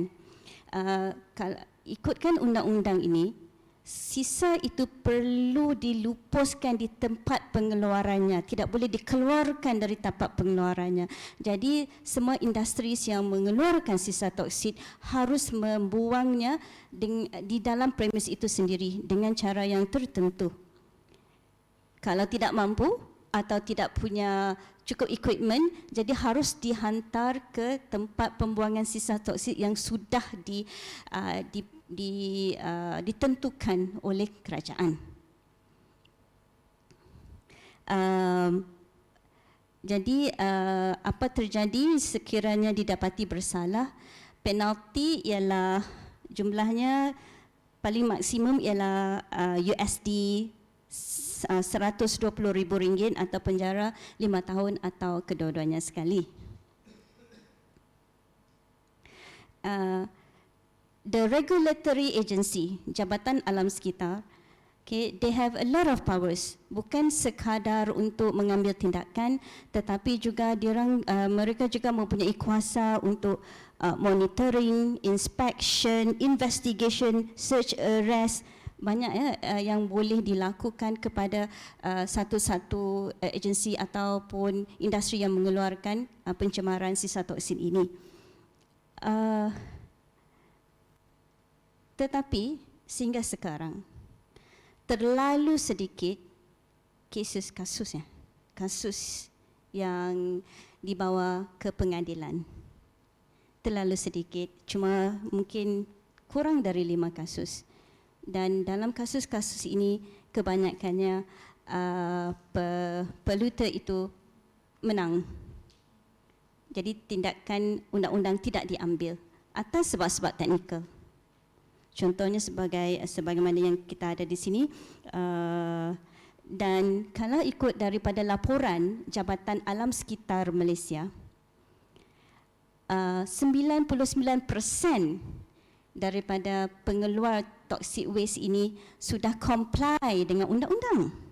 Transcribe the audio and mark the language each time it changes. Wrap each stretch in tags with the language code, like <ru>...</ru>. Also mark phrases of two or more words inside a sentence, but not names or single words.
<ms>Ikutkan undang-undang ini, sisa itu perlu dilupuskan di tempat pengeluarannya, tidak boleh dikeluarkan dari tempat pengeluarannya. Jadi semua industri yang mengeluarkan sisa toksik harus membuangnya di dalam premis itu sendiri dengan cara yang tertentu. Kalau tidak mampu atau tidak punya cukup equipment, jadi harus dihantar ke tempat pembuangan sisa toksik yang sudah ditentukan oleh kerajaan. Jadi apa terjadi sekiranya didapati bersalah, penalti ialah jumlahnya paling maksimum ialah USD RM120,000 atau penjara 5 tahun atau kedua-duanya sekali.</ms> <en>The regulatory agency, Jabatan Alam Sekitar, okay, they have a lot of powers.</en> <ms>Bukan sekadar untuk mengambil tindakan, tetapi juga mereka juga mempunyai kuasa untuk</ms> <en>monitoring, inspection, investigation, search, arrest.</en> <ms>Banyak yang boleh dilakukan kepada satu-satu agensi ataupun industri yang mengeluarkan pencemaran sisa toksin ini. Tetapi sehingga sekarang terlalu sedikit kasus yang dibawa ke pengadilan. Terlalu sedikit, cuma mungkin kurang dari 5 kasus. Dan dalam kasus-kasus ini kebanyakannya polluter itu menang. Jadi tindakan undang-undang tidak diambil atas sebab-sebab teknikal. Contohnya sebagaimana yang kita ada di sini, dan kalau ikut daripada laporan Jabatan Alam Sekitar Malaysia, 99% daripada pengeluar</ms> <en>toxic waste</en> <ms>ini sudah comply dengan undang-undang.</ms>